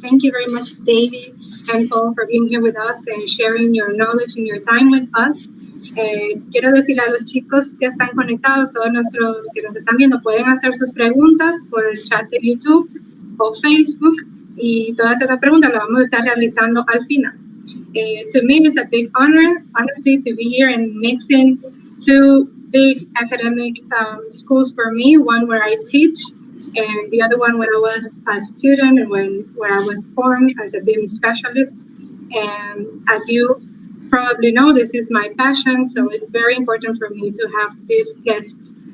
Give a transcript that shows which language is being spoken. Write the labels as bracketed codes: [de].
[en] Thank you very much, David and Paul, for being here with us and sharing your knowledge and your time with us. [es] Quiero decirle a los chicos que están conectados, todos nuestros que nos están viendo, pueden hacer sus preguntas por el chat de YouTube o Facebook, y todas esas preguntas las vamos a estar realizando al final. [en] To me, it's a big honor, honestly, to be here and mixing two big academic schools for me, one where I teach and the other one when I was a student and where I was born as a BIM specialist. And as you probably know, this is my passion, so it's very important for me to have these guests.